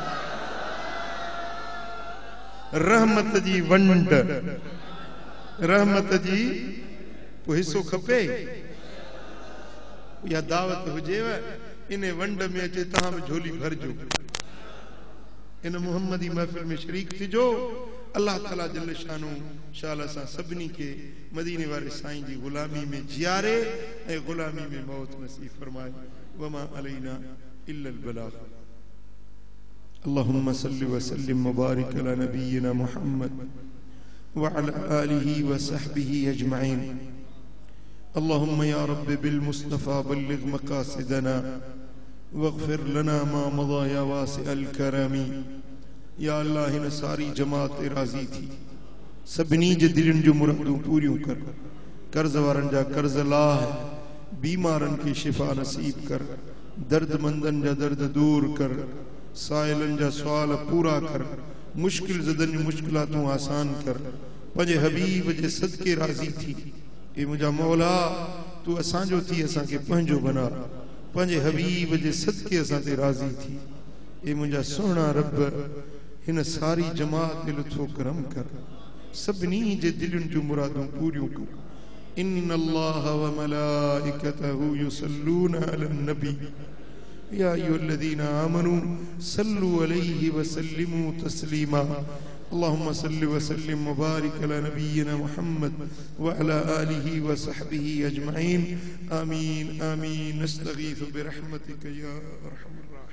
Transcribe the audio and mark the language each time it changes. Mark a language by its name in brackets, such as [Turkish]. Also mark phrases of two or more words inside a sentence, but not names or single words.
[Sindhi] रहमत जी वंड, रहमत जी पोइ हिस्सो खपे या दावत हुजेव, इन वंड में अचे तव्हां बि झोली भरजो। इन मुहम्मदी महफिल में शरीक थिजो। [Arabic] الله تعالى جل شأنه [Sindhi] शाला सां सभिनी के मदीने वाले साईं जी गुलामी में जियारे ऐं गुलामी में मौत नसीब फरमाए। [Arabic] وما علينا إلا البلاغ. اللهم صل و سلم مبارك على نبينا محمد و على آله و صحبه أجمعين. اللهم يا رب بالمصطفى بلغ مقاصدنا واغفر لنا ما مضى يا واسع الكرم. [Sindhi] या अल्लाह हिन सारी जमात राज़ी थी, सभिनी जे दिलनि जो मुरादूं पूरियूं कर। कर्ज़ वारनि जा कर्ज़ लाह, बीमारनि खे शिफ़ा नसीब कर, दर्दमंदनि जा दर्द दूर कर, साइलनि जा सवाल पूरा कर, मुश्किल ज़दनि जूं मुश्किलातूं आसान कर। पंहिंजे हबीब जे सदके राज़ी थी। ए मुंहिंजा मौला, तूं असांजो थी असांखे पंहिंजो बना। पंहिंजे हबीब जे सदके असां ते राज़ी थी। ए मुंहिंजा सुहिणा रब, हिन सारी जमात ते लुत्फ़ो करम कर, सभिनी जे दिलनि जूं मुरादूं पूरियूं कर। [Arabic] إن الله وملائكته يصلون على النبي يا أيها الذين آمنوا صلوا عليه وسلموا تسليما. اللهم صل و سلم مبارك على نبينا محمد و على آله و صحبه أجمعين. آمين آمين. نستغيث برحمتك يا أرحم